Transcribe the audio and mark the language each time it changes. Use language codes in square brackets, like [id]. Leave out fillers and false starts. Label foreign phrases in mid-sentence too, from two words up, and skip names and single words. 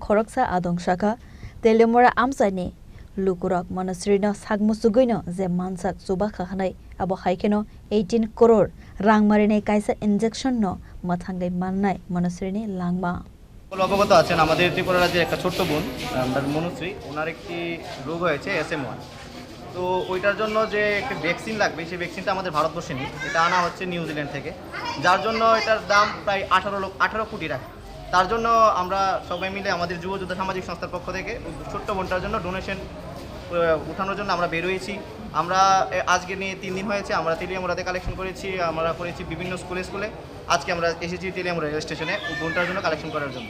[trp] khoroksa adong shaka Telemura amsani lukurak Manasri no sagmusugoino je mansak suba khanai abo haikeno 18 crore rang marine kaisa injection no mathangai mannai Manasri ni langma [bn] অবগত আছেন আমাদের ত্রিপুরা রাজ্যের একটা ছোট্ট বোন মনুশ্রী ওনার একটি রোগ হয়েছে SM1 তো ওইটার জন্য যে একটা ভ্যাকসিন লাগবে সেই ভ্যাকসিনটা আমাদের ভারতবর্ষে নেই এটা আনা হচ্ছে নিউজিল্যান্ড থেকে যার জন্য এটার দাম প্রায় 18 কোটি টাকা তার জন্য আমরা সবাই মিলে আমাদের যুব যোদ্ধা সামাজিক সংস্থার পক্ষ থেকে ছোট্ট বোনটার জন্য ডোনেশন উঠানোর জন্য আমরা বের হয়েছি আমরা আজকে নিয়ে 3 দিন হয়েছে আমরা তেলিয়ামুড়াতে কালেকশন করেছি আমরা করেছি বিভিন্ন স্কুলে আজকে আমরা এসেছি তেলিয়ামুড়া রেল স্টেশনে বোনটার জন্য কালেকশন করার জন্য